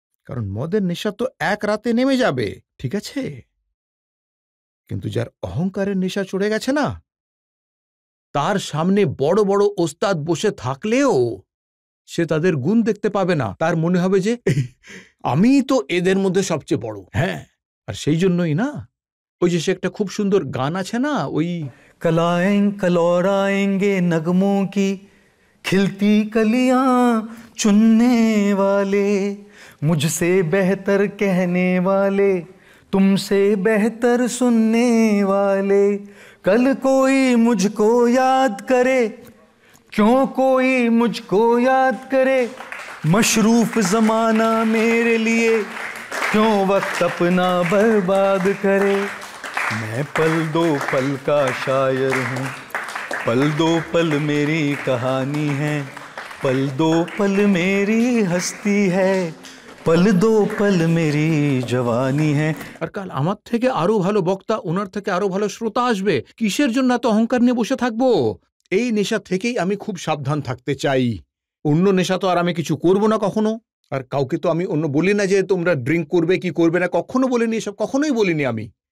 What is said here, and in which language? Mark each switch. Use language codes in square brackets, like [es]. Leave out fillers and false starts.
[bn] কারণ মদের নেশা তো এক রাতে নেমে যাবে, ঠিক আছে, কিন্তু যার অহংকারের নেশা চড়ে গেছে না, তার সামনে বড় বড় ওস্তাদ বসে থাকলেও সে তাদের গুণ দেখতে পাবে না। তার মনে হবে যে আমি তো এদের মধ্যে সবচেয়ে বড়। হ্যাঁ, আর সেই জন্যই না, ওই যে সে একটা খুব সুন্দর গান আছে না, ওই [hi] कलौराएंगे नगमों की खिलती कलियां चुनने वाले, मुझसे बेहतर कहने वाले, तुमसे बेहतर सुनने वाले, कल कोई मुझको याद करे, क्यों कोई मुझको याद करे, मशरूफ जमाना मेरे लिए क्यों वक्त अपना बर्बाद करे। मैं पल दो पल का शायर हूँ, पल दो पल मेरी कहानी है, पल दो पल मेरी हस्ती है, पल दो पल मेरी जवानी है। [bn] আর কাল আমার থেকে আরো ভালো বক্তা, ওনার থেকে আরো ভালো শ্রোতা আসবে, কিসের জন্য এত অহংকার নিয়ে বসে থাকবো? এই নেশা থেকেই আমি খুব সাবধান থাকতে চাই। অন্য নেশা তো আর আমি কিছু করব না কখনো, আর কাউকে তো আমি অন্য বলি না যে তোমরা ড্রিঙ্ক করবে কি করবে না, কখনো বলিনি, এসব কখনোই বলিনি আমি।